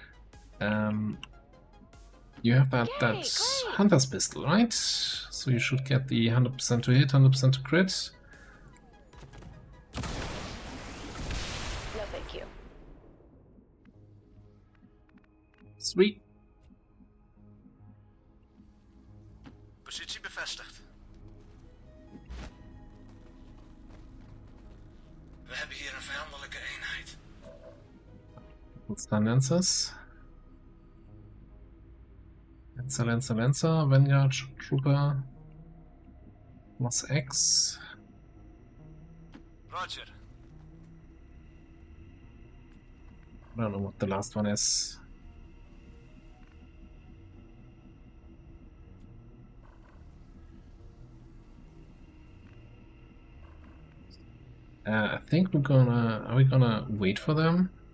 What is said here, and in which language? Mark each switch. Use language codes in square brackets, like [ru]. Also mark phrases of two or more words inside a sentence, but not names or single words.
[en] You have that Hunter's Pistol, right? So you should get the 100% to hit, 100% to crit. No, thank you. Sweet. [nl] Positie bevestigd. [en] Triple stun lancers. Lancer, Vanguard, Trooper. Plus X. Roger. I don't know what the last one is. I think are we gonna wait for them?